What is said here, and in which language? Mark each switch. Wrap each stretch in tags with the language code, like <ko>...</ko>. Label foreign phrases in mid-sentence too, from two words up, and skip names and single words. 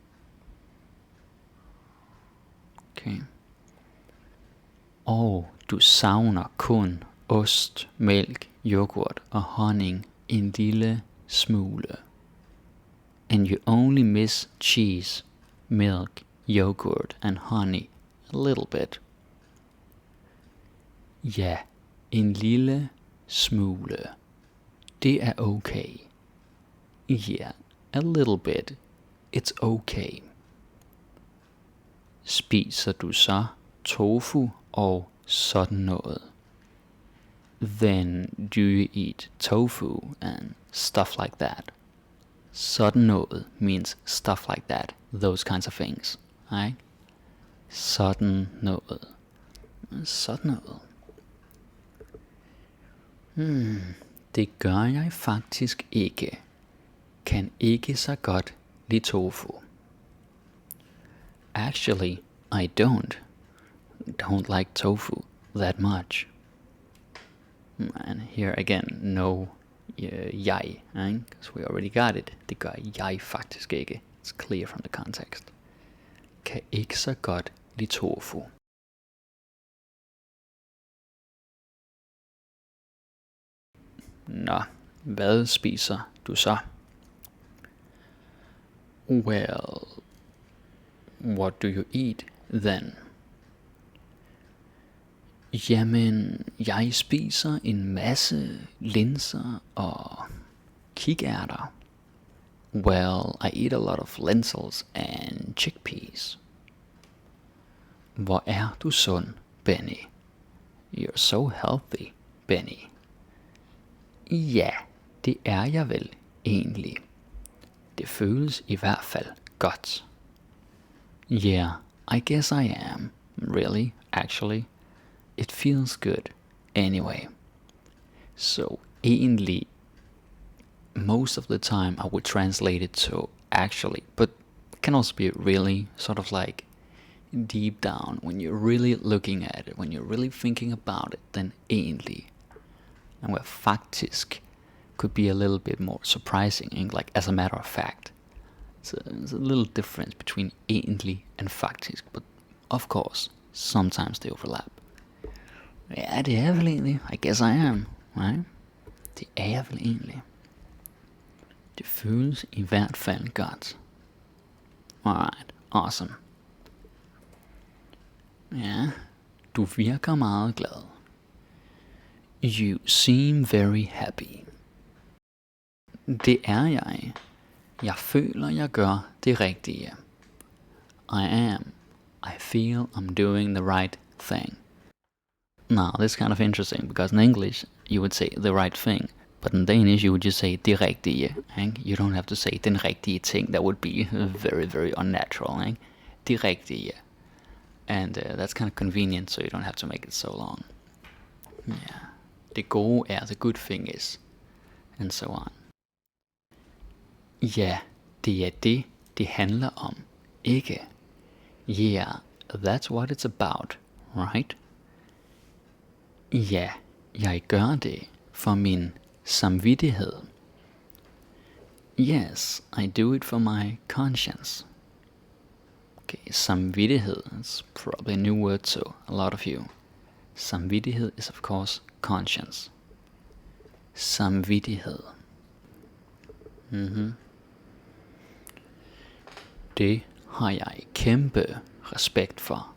<en>Okay.</en> <da>Og du savner kun ost, mælk, yoghurt og honning en lille smule.</da> <en>And you only miss cheese, milk, yogurt and honey a little bit.</en> <da>Ja, en lille smule. Det er okay.</da> <en>Yeah, a little bit. It's okay.</en> <da>Spiser du så tofu og sådan noget?</da> <en>Then do you eat tofu and stuff like that?</en> <da>Sådan noget</da> <en>means stuff like that. Those kinds of things. Right?</en> <da>Sådan noget. Det gør jeg faktisk ikke. Kan ikke så godt lide tofu.</da> <en>Actually, I don't like tofu that much. And here again, no jeg, because we already got it.</en> <da>Det gør jeg faktisk ikke.</da> <en>It's clear from the context.</en> <da>Kan ikke så godt lide tofu. Nå, hvad spiser du så?</da> <en>Well, what do you eat then?</en> <da>Jamen, jeg spiser en masse linser og kikærter.</da> <en>Well, I eat a lot of lentils and chickpeas.</en> <da>Hvor er du sund, Benny?</da> <en>You're so healthy, Benny.</en> <da>Ja, det er jeg vel egentlig. Det føles i hvert fald godt.</da> <en>Yeah, I guess I am. Really, actually. It feels good anyway. So egentlig, most of the time I would translate it to actually, but it can also be really sort of like deep down when you're really looking at it, when you're really thinking about it, then egentlig. And where faktisk could be a little bit more surprising, like as a matter of fact. There's a little difference between egentlig and faktisk, but of course, sometimes they overlap.</en> <da>Ja, det er vel egentlig.</da> <en>I guess I am, right?</en> <da>Det er jeg vel egentlig. Det føles i hvert fald godt.</da> <en>Alright, awesome.</en> <da>Ja, du virker meget glad.</da> <en>You seem very happy.</en> <da>Det er jeg. Jeg føler, jeg gør det rigtige.</da> <en>I feel I'm doing the right thing. Now, this is kind of interesting, because in English, you would say the right thing. But in Danish, you would just say</en> <da>det rigtige.</da> <en>You don't have to say</en> <da>den rigtige ting.</da> <en>That would be very, very unnatural.</en> <da>Det rigtige.</da> <en>And that's kind of convenient, so you don't have to make it so long. Yeah.</en> <da>Det gode er,</da> <en>the good thing is. And so on.</en> <da>Ja, det er det handler om. Ikke?</da> <en>Yeah, that's what it's about, right?</en> <da>Ja, jeg gør det for min samvittighed.</da> <en>Yes, I do it for my conscience. Okay, samvittighed is probably a new word to a lot of you. Samvittighed is of course conscience. samvittighed.</en> <da>Det har jeg kæmpe respekt for.</da>